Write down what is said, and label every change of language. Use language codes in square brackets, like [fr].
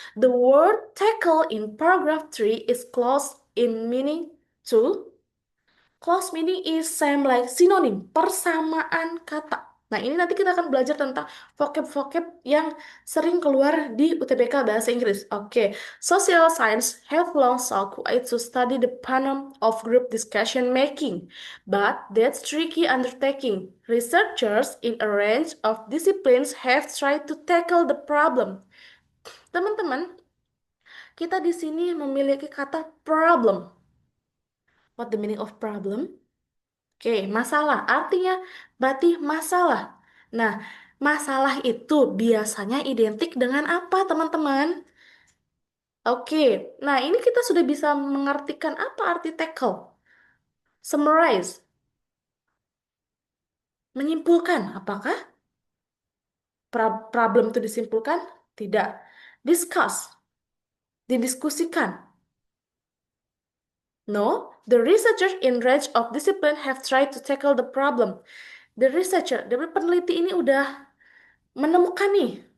[en] The word tackle in paragraph 3 is close in meaning to. Close meaning is same like synonym, [id] persamaan kata. Nah, ini nanti kita akan belajar tentang vocab-vocab yang sering keluar di UTBK Bahasa Inggris. [en] Oke, social science have long sought ways to study the phenomenon of group discussion making, but that's tricky undertaking. Researchers in a range of disciplines have tried to tackle the problem. [id] Teman-teman, kita di sini memiliki kata problem. [en] What the meaning of problem? [id] Oke, masalah. Artinya berarti masalah. Nah, masalah itu biasanya identik dengan apa, teman-teman? Oke, nah ini kita sudah bisa mengartikan apa arti tackle. Summarize, menyimpulkan. Apakah problem itu disimpulkan? Tidak. Discuss, didiskusikan. [en] No, the researchers in range of discipline have tried to tackle the problem. The researcher, [id] dari peneliti ini udah menemukan nih.